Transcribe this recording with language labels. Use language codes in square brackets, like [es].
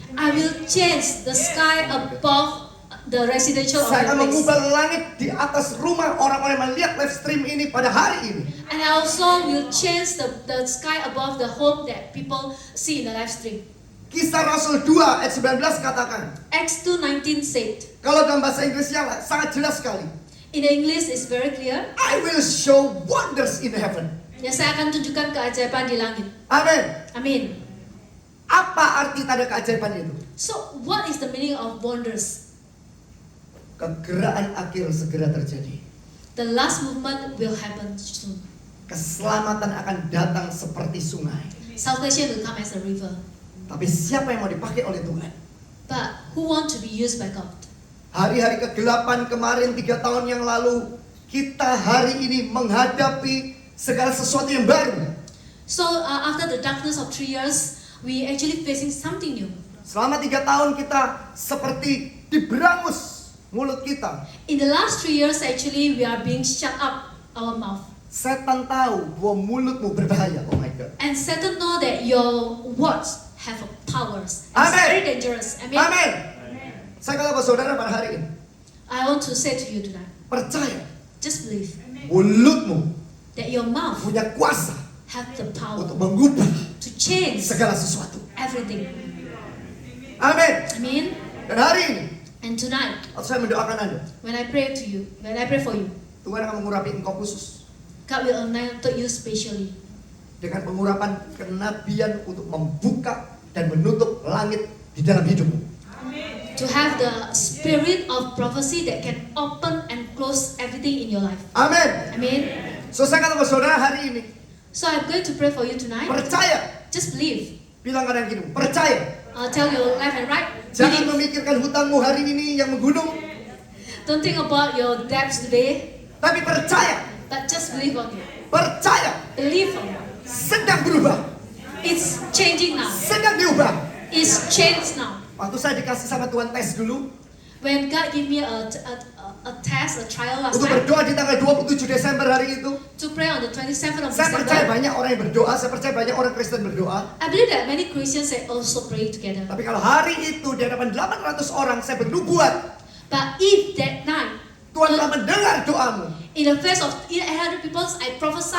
[en] I will change the sky above the residential of [id] Saya akan [en] place. [id] mengubah langit di atas rumah orang-orang yang melihat live stream ini pada hari ini. [en] And I also will change the sky above the home that people see in the live stream. [id] Kisah Rasul 2 ayat 19 katakan, [en] Acts 2:19 said, [id] kalau dalam bahasa Inggrisnya sangat jelas sekali, [en] in the English it's very clear. I will show wonders in heaven. [id] Ya, saya akan tunjukkan keajaiban di langit. Amin. Amin. Apa arti tanda keajaiban itu? [en] So, what is the meaning of wonders? [id] Kegeraan akhir segera terjadi. [en] The last movement will happen soon. [id] Keselamatan akan datang seperti sungai. [en] Salvation will come as a river. [id] Tapi siapa yang mau dipakai oleh Tuhan? [en] But who want to be used by God? [id] Hari-hari kegelapan kemarin 3 tahun yang lalu, kita hari ini menghadapi segala sesuatu yang baru. [en] So, after the darkness of 3 years, we actually facing something new. [id] Selama 3 tahun kita seperti diberangus mulut kita. [en] In the last 3 years, actually, we are being shut up our mouth. [id] Setan tahu bahwa mulutmu berbahaya. [en] Oh my God. And Satan know that your words have powers. It's Amen. very dangerous. Amen. [id] Amin. Saya kata kepada saudara pada hari ini, [en] I want to say to you tonight, [id] percaya [en] just believe [id] mulutmu [en] that your mouth [id] punya kuasa [en] have the power [id] untuk mengubah [en] to change [id] segala sesuatu. [en] everything. [id] Amin. [en] Amen. [id] Dan hari ini, [en] And tonight, [id] waktu saya mendoakan Anda, [en] when I pray to you, when I pray for you, [id] Tuhan akan mengurapi engkau khusus [en] God will anoint you specially [id] dengan pengurapan kenabian untuk membuka dan menutup langit di dalam hidupmu. [en] to have the spirit of prophecy that can open and close everything in your life. [id] Amin. [en] Amen. [id] So saya kata kepada saudara hari ini, [en] So I'm going to pray for you tonight. [id] percaya. [en] Just believe. [id] Bilang kanan kiri, percaya. [en] Tell your left and right. [id] Jangan [en] Believe. [id] memikirkan hutangmu hari ini yang menggunung, [en] Don't think about your debts today, [id] tapi percaya. [en] but just believe on it. [id] Percaya. [en] Believe on it. [id] Sedang berubah. [en] It's changing now. [id] Sedang diubah. [en] It's changed now. [id] Waktu saya dikasih sama Tuhan tes dulu, [en] When God gave me a a test, a trial last [id] Untuk [en] time [id] berdoa di tanggal 27 Desember hari itu. [en] to pray on the 27th of [id] Saya percaya [en] December. [id] banyak orang yang berdoa, saya percaya banyak orang Kristen berdoa. [en] I believe that many Christians they also pray together. [id] Tapi kalau hari itu di hadapan 800 orang saya bernubuat, [en] But if that night, [id] Tuhan telah mendengar doamu. [en] in the face of 800 people, I prophesy